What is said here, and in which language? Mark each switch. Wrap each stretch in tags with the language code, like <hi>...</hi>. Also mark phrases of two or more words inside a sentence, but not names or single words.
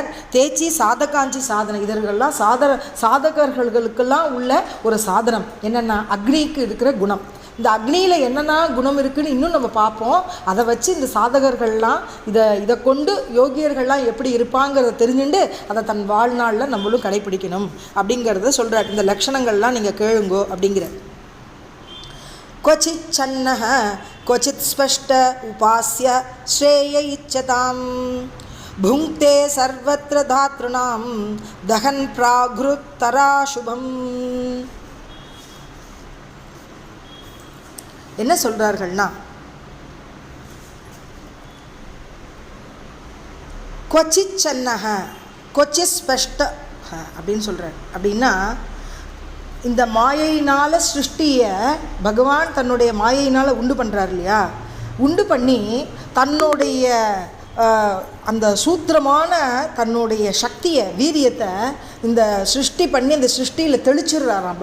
<ta>தேச்சி சாதகாஞ்சி சாதனை, இதர்கள்லாம் சாதகர்களுக்கெல்லாம் உள்ள ஒரு சாதனம் என்னென்னா அக்னிக்கு இருக்கிற குணம். இந்த அக்னியில் என்னென்ன குணம் இருக்குதுன்னு இன்னும் நம்ம பார்ப்போம். அதை வச்சு இந்த சாதகர்கள்லாம் இதை கொண்டு யோகியர்கள்லாம் எப்படி இருப்பாங்கிறத தெரிஞ்சுட்டு அதை தன் வாழ்நாளில் நம்மளும் கடைப்பிடிக்கணும் அப்படிங்கிறத சொல்கிறார். இந்த லட்சணங்கள்லாம் நீங்கள் கேளுங்கோ அப்படிங்கிற.</ta> <sa>क्वचित् चन्नः क्वचित् स्पष्ट उपास्य श्रेय इच्छताम् भुङ्क्ते सर्वत्र धातॄणां दहन् प्राघृतरा शुभम्.</sa> <ta>என்ன சொல்கிறார்கள்னா,</ta> <sa>क्वचित् छन्नः क्वचित् स्पष्ट</sa> <ta>அப்படின்னு சொல்கிறார். அப்படின்னா இந்த மாயையினால் சிருஷ்டியை பகவான் தன்னுடைய மாயையினால் உண்டு பண்ணுறார் இல்லையா, உண்டு பண்ணி தன்னுடைய அந்த சூத்திரமான தன்னுடைய சக்தியை வீரியத்தை இந்த சிருஷ்டி பண்ணி அந்த சிருஷ்டியில் தெளிச்சிடுறாராம்.</ta>